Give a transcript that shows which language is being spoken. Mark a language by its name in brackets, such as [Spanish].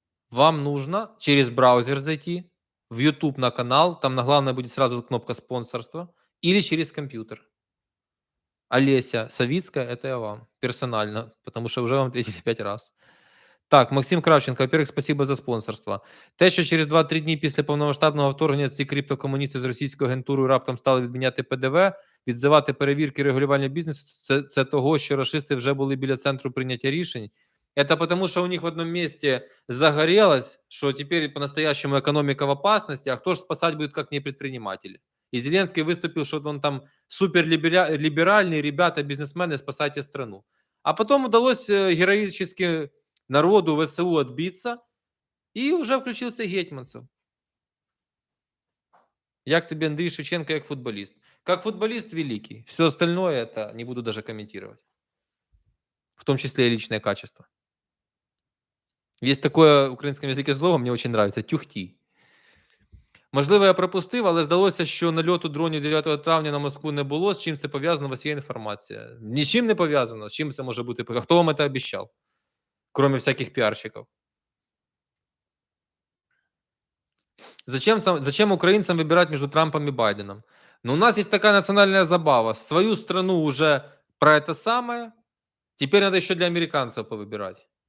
[Russian] Вам нужно через браузер зайти, в YouTube на канал, там на главной будет сразу кнопка спонсорства, или через компьютер. Олеся Савицкая, это я вам персонально, потому что уже вам ответили 5 раз. Так, Максим Кравченко, во-первых, спасибо за спонсорство. [Ukrainian] Те, що через 2-3 дні після повномасштабного вторгнення ці криптокомуністи з російською агентурою раптом стали відміняти ПДВ, відзивати перевірки регулювання бізнесу, це того, що рашисти вже були біля центру прийняття рішень. [Russian] Это потому, что у них в одном месте загорелось, что теперь по-настоящему экономика в опасности, а кто же спасать будет, как не предприниматели? И Зеленский выступил, что он там суперлиберальный, ребята, бизнесмены, спасайте страну. А потом удалось героически народу, ВСУ отбиться, и уже включился Гетманцев. Як тебе Андрей Шевченко как футболист? Как футболист великий. Все остальное это не буду даже комментировать. В том числе и личное качество. [Ukrainian] Есть такое в українському язикі слово, мені дуже подобається – тюхті. Можливо, я пропустив, але здалося, що нальоту дронів 9 травня на Москву не було. З чим це пов'язано? У вас є інформація? Ні з чим не пов'язано. З чим це може бути? Хто вам це обіцяв? [Russian] Кроме всяких піарщиків. Зачем украинцам выбирать между Трампом и Байденом? Но у нас есть такая национальная забава. Свою страну уже про это самое. Теперь надо еще для американцев повыбирать.